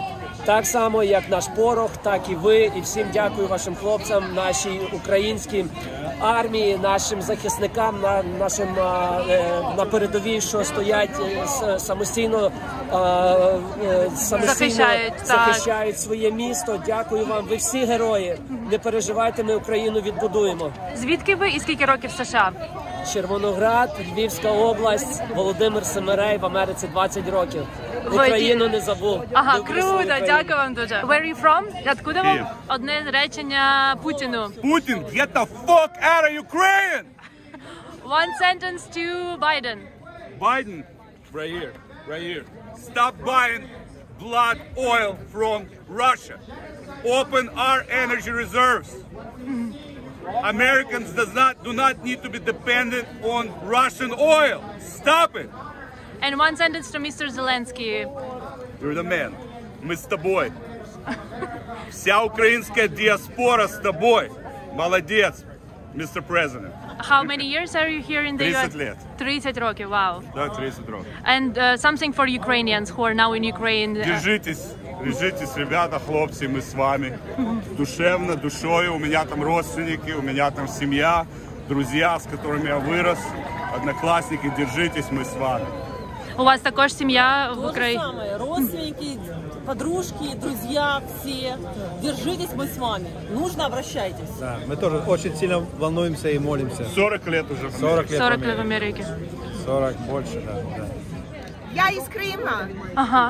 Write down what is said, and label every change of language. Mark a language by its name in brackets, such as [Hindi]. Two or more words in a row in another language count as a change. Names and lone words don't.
[Ukrainian] Так само, як наш порох, так і ви. І всім дякую вашим хлопцям, нашій українській армії, нашим захисникам, нашим на передовій, що стоять самостійно захищають своє місто. Дякую вам. Ви всі герої. Не переживайте, ми Україну відбудуємо. Звідки ви і скільки років в США? Червоноград, Львівська область, Володимир Семерей, в Америці 20 років. Україну не забув. Ага, круто, дякую вам дуже. [English] Where are you from? [Russian] Откуда вам? [Ukrainian] Одне речення Путіну. [English] Putin, get the fuck out of Ukraine! One sentence to Biden. Biden, right here. Stop buying blood oil from Russia. Open our energy reserves. Americans do not need to be dependent on Russian oil. Stop it. And one sentence to Mr. Zelensky. You're the man. [Russian] Мы с тобой. Вся украинская диаспора с тобой. Молодец, [English] Mr. President. How many years are you here in the US? [Russian] 30 лет. [Ukrainian] 30 років, wow. Да, 30 років. [English] And something for Ukrainians who are now in Ukraine. [Russian] Держитесь, ребята, хлопцы, мы с вами. Душевно, душою. У меня там родственники, у меня там семья, друзья, с которыми я вырос, одноклассники. Держитесь, мы с вами. [Ukrainian] У вас також сім'я в Україні? [Russian] То же самое. Родственники, подружки, друзья, все. Держитесь, мы с вами. Нужно, обращайтесь. Да, мы тоже очень сильно волнуемся и молимся. 40 лет уже. 40 лет в Америке. 40 больше, да. Я из Крыма. Ага.